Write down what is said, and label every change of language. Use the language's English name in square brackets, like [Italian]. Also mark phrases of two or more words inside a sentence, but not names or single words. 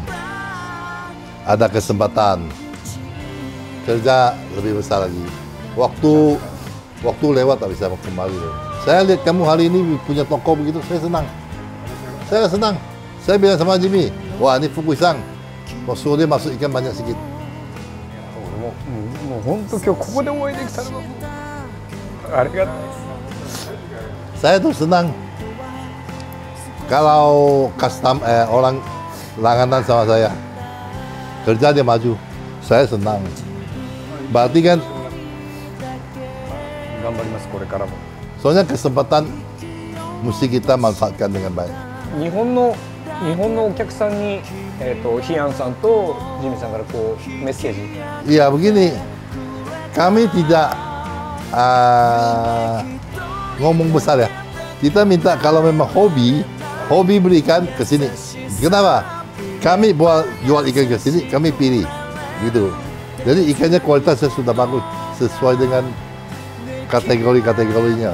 [Indonesian] Ada kesempatan. Kerja lebih besar lagi. Waktu lewat tak bisa kembali. Saya lihat kamu hari ini punya toko begitu, saya senang. Saya senang. Saya bilang sama Jimmy, wah ini Fukui Sang. Mau suruh dia masuk ikan banyak sedikit. [Japanese] もう本当今日ここでお会いできたのがありがたいです。 [Indonesian] Saya tuh senang kalau orang langganan sama saya kerja dia maju, saya senang. Berarti kan [Japanese] 頑張りますこれからも。 [Indonesian] soalnya kesempatan mesti kita manfaatkan dengan baik. [Japanese] 日本のお客さんにヒアンさんとジミーさんからこうメッセージ。 [Indonesian] Iya begini, kami tidak ngomong besar ya. Kita minta kalau memang hobi berikan ke sini. Kenapa? Kami jual ikan ke sini, kami pilih, gitu. Jadi ikannya kualitasnya sudah bagus, sesuai dengan kategorinya.